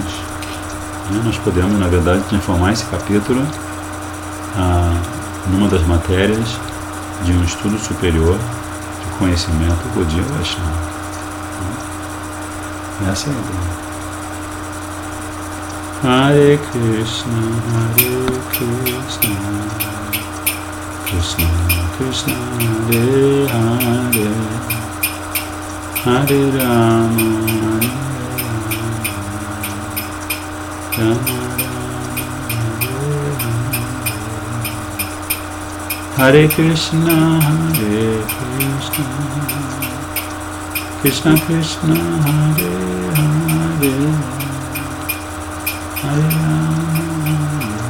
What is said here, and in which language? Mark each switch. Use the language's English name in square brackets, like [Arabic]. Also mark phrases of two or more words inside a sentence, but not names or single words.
[Portuguese] Nós podemos, na verdade, transformar esse capítulo numa das matérias de um estudo superior de conhecimento Gaudiya Vaishnava. Essa é a ideia. [Sanskrit] हरे कृष्ण कृष्ण कृष्ण हरे हरे, हरे राम हरे कृष्ण कृष्ण कृष्ण हरे हरे हरे राम,